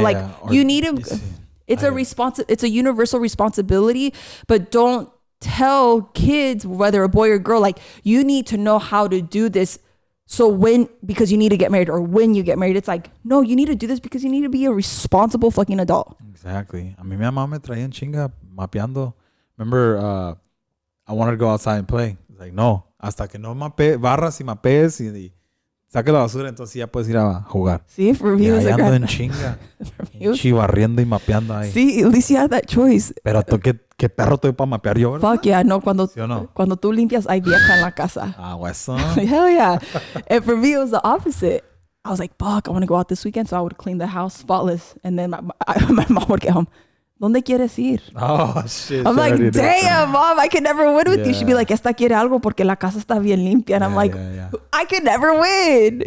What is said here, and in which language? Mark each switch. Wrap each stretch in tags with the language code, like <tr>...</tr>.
<en>Like, you need to... It's a universal responsibility, but don't tell kids, whether a boy or girl, like, you need to know how to do this. So because you need to get married, or when you get married, it's like, no, you need to do this because you need to be a responsible fucking adult. Exactly.</en> <es>A mí mi mamá me traía en chinga mapeando.</es> <en>Remember, I wanted to go outside and play. It's like,</en> <es>no, hasta que no barras y mapees y saque la basura, entonces ya puedes ir a jugar.</es> <en>See, for me, it was</en> <es>ando en chinga. Barriendo y mapeando ahí.</es> <en>See, at least you had that choice.</en> <es>Pero tú, ¿qué perro estoy para mapear yo, ¿verdad?</es> <en>Fuck yeah,</en> <es>no, cuando tú limpias, hay vieja en la casa. Eso.</es> <en>Hell yeah. And for me, it was the opposite. I was like, fuck, I want to go out this weekend, so I would clean the house spotless. And then my mom would get home.</en> <es>¿Dónde quieres ir?</es> <en>Oh, shit. I'm like, damn, mom, I could never win with you. She'd be like,</en> <es>esta quiere algo porque la casa está bien limpia.</es> <en>And I'm like, I could never win.</en>